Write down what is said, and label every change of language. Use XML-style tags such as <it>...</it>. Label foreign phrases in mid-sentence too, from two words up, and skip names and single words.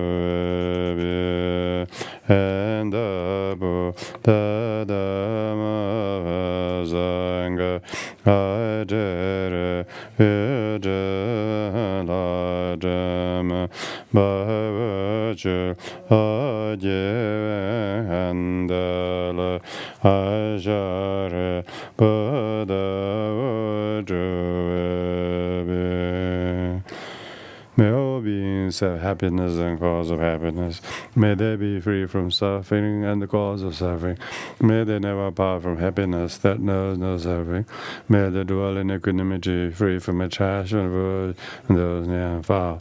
<en>Enda Buddha Dhamma Asanga Ajare Videla Dhamma Vajra Adiyendala Ajare Buddha Vajra. May all beings have happiness and cause of happiness. May they be free from suffering and the cause of suffering. May they never part from happiness that knows no suffering. May they dwell in equanimity, free from attachment and those near and far.</en>